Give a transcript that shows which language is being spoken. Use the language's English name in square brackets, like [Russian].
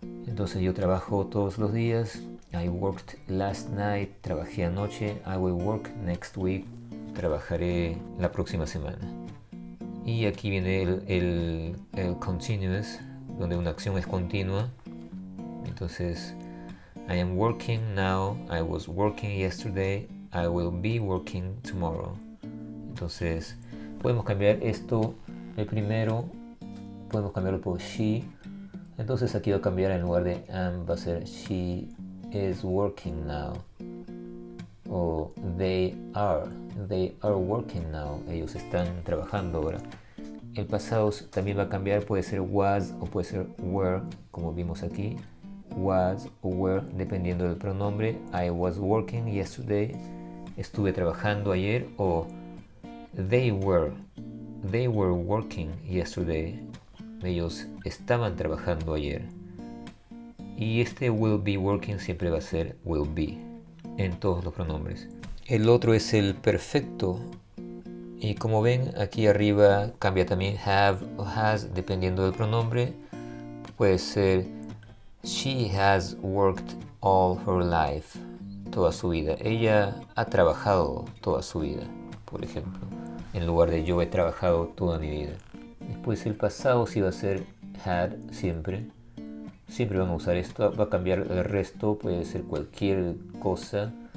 [Spanish] Entonces yo trabajo todos los días. [English] I worked last night. [Spanish] Trabajé anoche. [English] I will work next week. [Spanish] Trabajaré la próxima semana. Y aquí viene el continuous, donde una acción es continua. [English] Entonces, I am working now. I was working yesterday. I will be working tomorrow. [Spanish] Entonces, podemos cambiar esto, el primero, podemos cambiarlo por she. Entonces aquí va a cambiar, en lugar de am va a ser [English] she is working now. O they are working now. [Spanish] Ellos están trabajando ahora. El pasado también va a cambiar, puede ser was o puede ser were, como vimos aquí. Was o were, dependiendo del pronombre. [English] I was working yesterday. [Spanish] Estuve trabajando ayer. [English] O They were working yesterday. [Spanish] Ellos estaban trabajando ayer. Y este [English] will be working [Spanish] siempre va a ser will be en todos los pronombres. El otro es el perfecto. Y como ven, aquí arriba cambia también have o has dependiendo del pronombre. Puede ser [English] she has worked all her life. [Spanish] Toda su vida. Ella ha trabajado toda su vida, por ejemplo, en lugar de yo he trabajado toda mi vida. Después el pasado sí va a ser had siempre. Siempre van a usar esto. Va a cambiar el resto, puede ser cualquier cosa.